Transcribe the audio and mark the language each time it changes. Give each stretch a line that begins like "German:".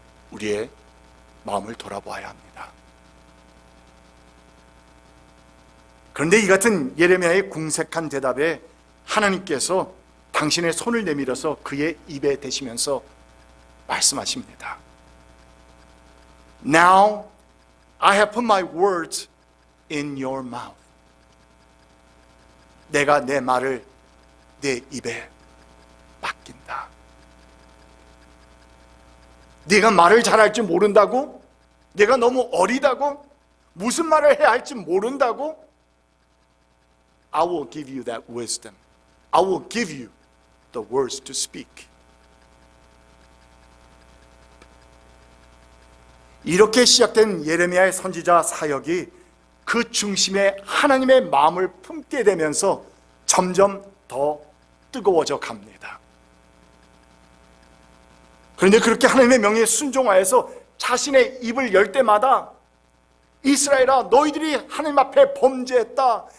Korean: 우리의 마음을 돌아보아야 합니다. 그런데 이 같은 예레미야의 궁색한 대답에 하나님께서 당신의 손을 내밀어서 그의 입에 대시면서 말씀하십니다.
English: Now I have put my words in your mouth.
Korean: 내가 내 말을 내 입에 맡긴다. 네가 말을 잘할 줄 모른다고? 네가 너무 어리다고? 무슨 말을 해야 할지 모른다고?
English: I will give you that wisdom. I will give you the words to speak.
Korean: 이렇게 시작된 예레미야의 선지자 사역이 그 중심에 하나님의 마음을 품게 되면서 점점 더 뜨거워져 갑니다. 그런데 그렇게 하나님의 명령에 순종하여서 자신의 입을 열 때마다 이스라엘아, 너희들이 하나님 앞에 범죄했다.